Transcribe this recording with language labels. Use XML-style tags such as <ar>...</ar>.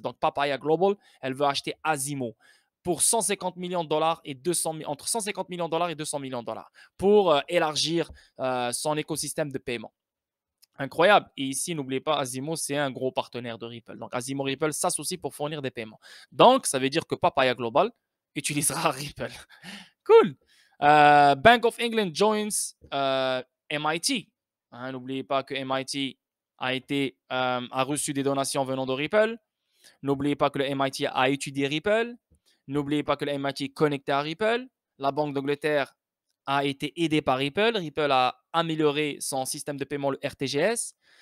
<fr>Donc, Papaya Global, elle veut acheter Azimo pour 150 millions de dollars et entre 150 millions de dollars et 200 millions de dollars pour élargir son écosystème de paiement. Incroyable. Et ici, n'oubliez pas, Azimo, c'est un gros partenaire de Ripple. Donc, Azimo Ripple s'associe pour fournir des paiements. Donc, ça veut dire que Papaya Global utilisera Ripple. Cool.</fr> <en>Bank of England joins MIT.</en> <fr>Hein, n'oubliez pas que MIT a reçu des donations venant de Ripple. N'oubliez pas que le MIT a étudié Ripple. N'oubliez pas que le MIT est connecté à Ripple. La Banque d'Angleterre a été aidée par Ripple. Ripple a amélioré son système de paiement, le RTGS.</fr>